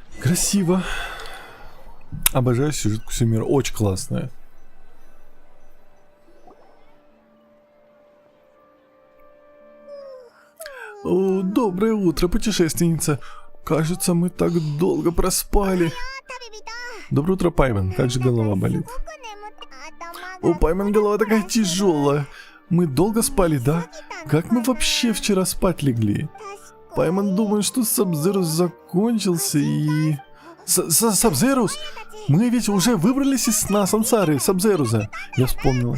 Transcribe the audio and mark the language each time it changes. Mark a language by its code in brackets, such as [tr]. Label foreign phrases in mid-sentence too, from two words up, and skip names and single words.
[ru] Красиво. Обожаю сюжетку Сумеру. Очень классная. О, доброе утро, путешественница. Кажется, мы так долго проспали. 旅人 Доброе утро, Пайман. Как же голова болит? [ja] すごく眠って頭 [ru] О, が Пайман, голова такая тяжелая. Мы долго спали, да? Как мы вообще вчера спать легли? Пайман думает, что Сабзерус закончился и... Сабзерус? Мы ведь уже выбрались из сна Сансары, Сабзеруса. Я вспомнил.